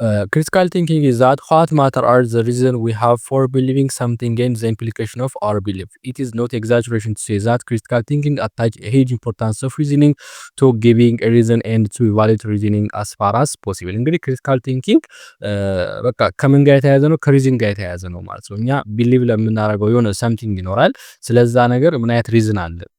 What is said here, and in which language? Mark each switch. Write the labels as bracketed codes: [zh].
[en] critical thinking is that what matter are the reason we have for believing something and the implication of our belief. It is not exaggeration to say that critical thinking attach a huge importance of reasoning to giving a reason and to evaluate reasoning as far as possible። [am] እንግዲህ critical thinking በቃ ከምን ጋር የተያያዘ ነው? ከሪዝን ጋር የተያያዘ ነው ማለት ነው። እኛ ቢሊቭ ለምናደርገው የሆነ something ይኖራል። ስለዛ ነገር ምን አይነት ሪዝን አለ?